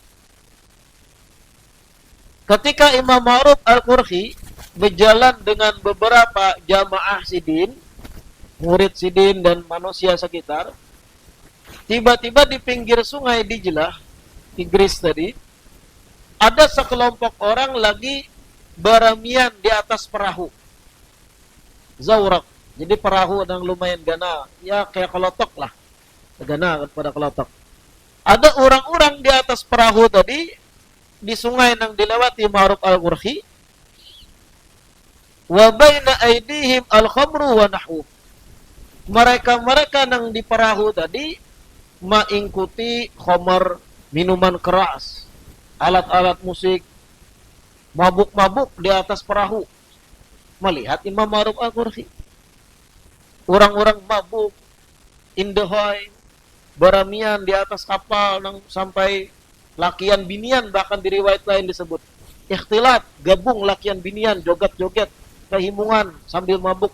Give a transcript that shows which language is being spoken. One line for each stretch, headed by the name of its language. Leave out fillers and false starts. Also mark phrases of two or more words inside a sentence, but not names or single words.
Banjar: Ketika Imam Ma'ruf Al-Qurhi berjalan dengan beberapa jamaah Sidin, murid Sidin dan manusia sekitar, tiba-tiba di pinggir sungai Dijlah, Tigris tadi, ada sekelompok orang lagi beramian di atas perahu. Zawrak. Jadi perahu yang lumayan gana, ya kayak kelotok lah. Gana pada kelotok. Ada orang-orang di atas perahu tadi, di sungai yang dilewati Ma'ruf Al-Qurhi,
Arabic: وبين أيديهم الخمر ونحو.
Banjar: Mereka yang di perahu tadi mengikuti khamar, minuman keras, alat-alat musik, mabuk-mabuk di atas perahu. Melihat Imam Ma'ruf Al-Qurhi, orang-orang mabuk, indahoy, beramian di atas kapal sampai lakian binian, bahkan di riwayat lain disebut ikhtilat, gabung lakian binian, joget-joget, kehimungan sambil mabuk.